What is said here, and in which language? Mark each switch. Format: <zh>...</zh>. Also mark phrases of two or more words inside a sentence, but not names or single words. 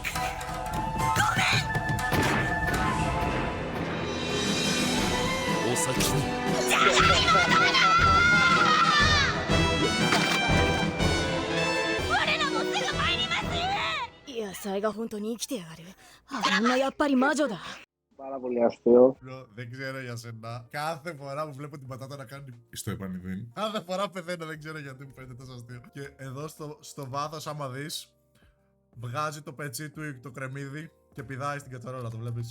<ja>お先に。我らもすぐ参ります。野菜が本当に生きてやがる。あんなやっぱり魔女だ。</ja> <el>Πάρα πολύ αστείο. Δεν ξέρω για σένα. Κάθε φορά που βλέπω την πατάτα να κάνει. Στο επανειδήν. Κάθε φορά πεθαίνω, δεν ξέρω γιατί μου φαίνεται τόσο αστείο. Και εδώ στο βάθος, άμα δεις, βγάζει το πετσί του το κρεμμύδι και πηδάει στην κατσαρόλα, το βλέπεις.</el>